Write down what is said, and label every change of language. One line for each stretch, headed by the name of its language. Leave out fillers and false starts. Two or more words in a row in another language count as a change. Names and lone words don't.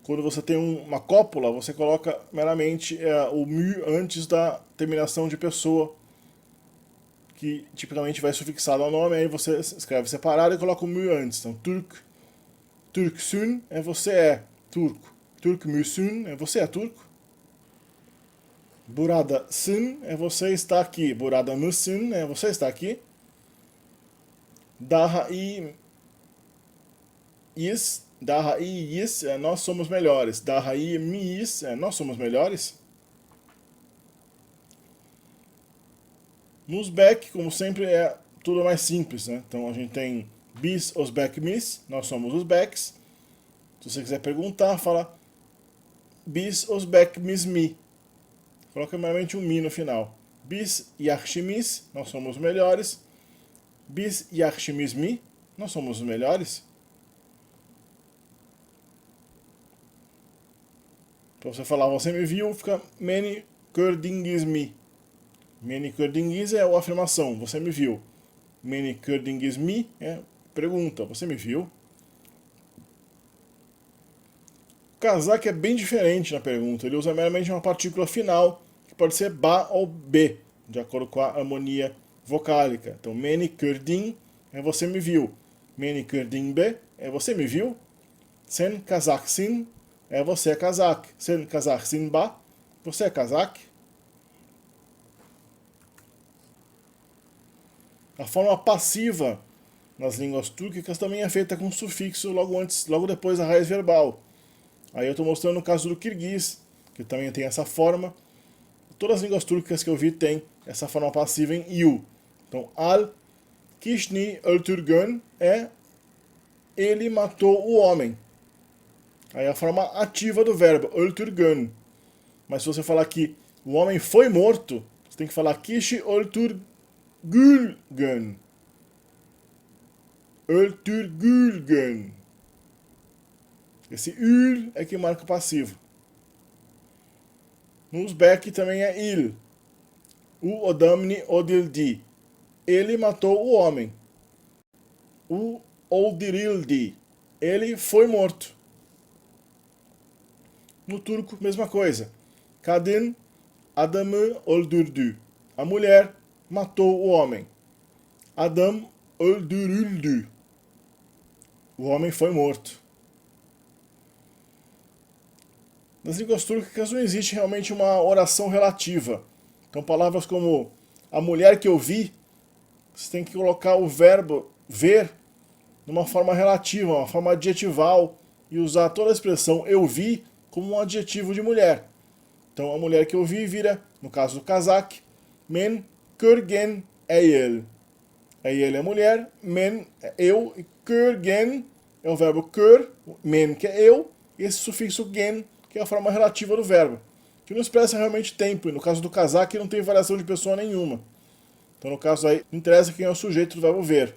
Portuguese: Quando você tem uma cópula, você coloca meramente o mü antes da terminação de pessoa, que tipicamente vai sufixado ao nome, aí você escreve separado e coloca o mü antes. Então, Türksün é você é turco. Türkmüsün é você é turco. Buradasın é você está aqui.
Turkish: Burada mısın
Portuguese: é você está aqui.
Turkish: Daha iyiyiz
Portuguese: é nós somos melhores.
Turkish: Daha iyi miyiz
Portuguese: é nós somos melhores. No Uzbek, como sempre, é tudo mais simples, né? Então a gente tem
Uzbek: biz Uzbekmis,
Portuguese: nós somos Uzbeks. Se você quiser perguntar, fala
Uzbek: biz Uzbekmis mi.
Portuguese: Coloca meramente um mi no final.
Uzbek: Biz yaxshimiz,
Portuguese: nós somos os melhores.
Uzbek: Biz yaxshimiz mi,
Portuguese: nós somos os melhores. Para você falar você me viu, fica
Uzbek: meni gördünüz mi. Meni gördünüz
Portuguese: é a afirmação, você me viu.
Uzbek: Meni gördünüz mi
Portuguese: é pergunta, você me viu? Kazakh é bem diferente na pergunta, ele usa meramente uma partícula final, que pode ser ba ou b, de acordo com a harmonia vocálica. Então,
Kazakh: meni gördün
Portuguese: é você me viu.
Kazakh: Meni gördün be
Portuguese: é você me viu.
Kazakh: Sen Kazakhsin
Portuguese: é você é kazakh.
Kazakh: Sen Kazakhsin ba,
Portuguese: você é kazakh. A forma passiva nas línguas túrquicas também é feita com sufixo logo depois da raiz verbal. Aí eu estou mostrando o caso do kirguiz, que também tem essa forma. Todas as línguas túrquicas que eu vi têm essa forma passiva em iu. Então,
Kyrgyz: al kishni öldürgön
Portuguese: é ele matou o homem. Aí a forma ativa do verbo, öldürgön. Mas se você falar que o homem foi morto, você tem que falar
Kyrgyz: kishi öldürgülgön.
Portuguese: Öldürgülgön. Esse ül é que marca o passivo. No Uzbek também é il.
Uzbek: O odamni odildi.
Portuguese: Ele matou o homem.
Uzbek: O oldirildi.
Portuguese: Ele foi morto. No turco, mesma coisa.
Turkish: Kadın adamı öldürdü.
Portuguese: A mulher matou o homem.
Turkish: Adam öldürüldü.
Portuguese: O homem foi morto. Nas línguas túrquicas não existe realmente uma oração relativa. Então palavras como a mulher que eu vi, você tem que colocar o verbo ver numa forma relativa, uma forma adjetival, e usar toda a expressão eu vi como um adjetivo de mulher. Então a mulher que eu vi vira, no caso do kazakh,
Kazakh: men körgen eyel.
Portuguese: Eyel é mulher, men é eu, e körgen é o verbo kör, men que é eu, e esse sufixo gen, que é a forma relativa do verbo, que não expressa realmente tempo, e no caso do kazakh não tem variação de pessoa nenhuma. Então no caso aí, não interessa quem é o sujeito do verbo ver.